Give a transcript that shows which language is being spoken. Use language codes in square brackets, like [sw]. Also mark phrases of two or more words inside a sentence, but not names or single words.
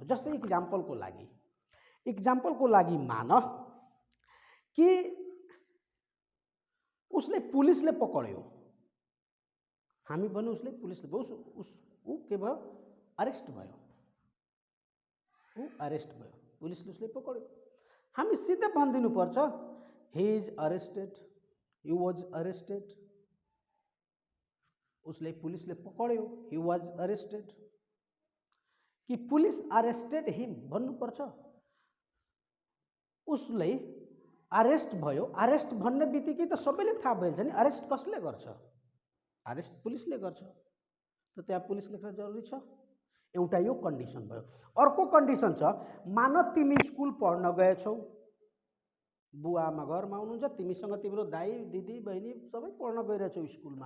[ne] जस्तै इक्जाम्पलको लागि मान कि उसले पुलिसले पकड्यो, हामी भन्नु उसले पुलिसले ऊ के भयो? अरेस्ट भयो, ऊ अरेस्ट भयो, पुलिसले उसले पकड्यो। हामी सिधै भनिदिनु पर्छ [en] he is arrested, he was arrested. [ne] उसले पुलिसले पकड्यो, [en] he was arrested, कि police arrested him भन्नुपर्छ? [ne] उसले अरेस्ट भयो। अरेस्ट भन्ने बित्तिकै त सबैले थाहा भइहाल्छ नि अरेस्ट कसले गर्छ? अरेस्ट पुलिसले गर्छ। त त्यहाँ पुलिस लेख्न जरुरी छ? एउटा यो कन्डिसन भयो। अर्को कन्डिसन छ, मान तिमी स्कुल पढ्न गएछौ, बुवा आमा घरमा हुनुहुन्छ, तिमीसँग तिम्रो दाइ दिदी बहिनी सबै पढ्न गइरहेछौ स्कुलमा।